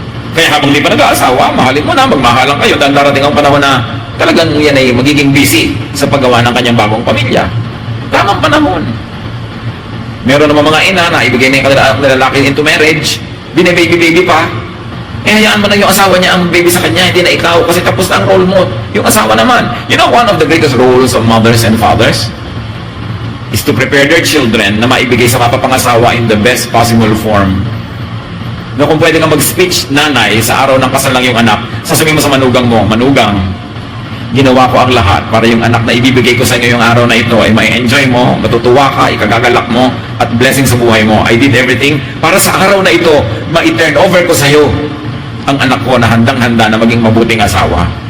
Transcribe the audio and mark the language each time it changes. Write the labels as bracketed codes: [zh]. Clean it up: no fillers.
[tl] Kaya habang di pa nag-aasawa, mahalin mo na, magmahalan kayo dahil darating ang panahon na talagang yan ay magiging busy sa paggawa ng kanyang bagong pamilya. Tamang panahon. Meron naman mga ina na ibigay na yung lalaki [en] into marriage, [tl] bine-baby-baby pa, hayaan mo na yung asawa niya ang baby sa kanya, hindi na ikaw, kasi tapos na ang role mo. Yung asawa naman. [en] You know, one of the greatest roles of mothers and fathers is to prepare their children [tl] na maibigay sa mapapangasawa [en] in the best possible form. [tl] Na kung pwede kang mag-speech, nanay, sa araw ng kasal lang yung anak, sasabihin mo sa manugang mo, manugang, ginawa ko ang lahat para yung anak na ibibigay ko sa inyo yung araw na ito ay may enjoy mo, matutuwa ka, ikagagalak mo, at blessing sa buhay mo. [en] I did everything [tl] para sa araw na ito, ma-turn over ko sa iyo ang anak ko na handang-handa na maging mabuting asawa.